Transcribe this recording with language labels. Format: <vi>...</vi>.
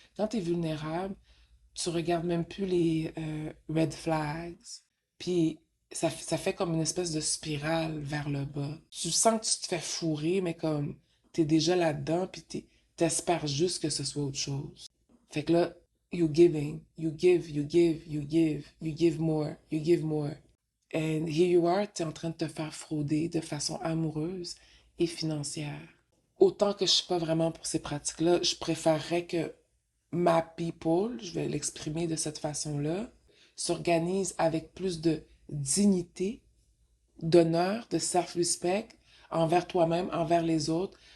<fr>Quand tu es vulnérable, tu regardes même plus les red flags. Puis ça fait comme une espèce de spirale vers le bas. Tu sens que tu te fais fourrer, mais comme t'es déjà là-dedans, puis t'espères juste que ce soit autre chose. Fait que là,</fr> <en>you giving, you give, you give, you give, you give more, you give more. And here you are,</en> <fr>t'es en train de te faire frauder de façon amoureuse et financière. Autant que je suis pas vraiment pour ces pratiques-là, je préférerais que ma people, je vais l'exprimer de cette façon-là, s'organise avec plus de dignité, d'honneur, de self-respect envers toi-même, envers les autres.</fr>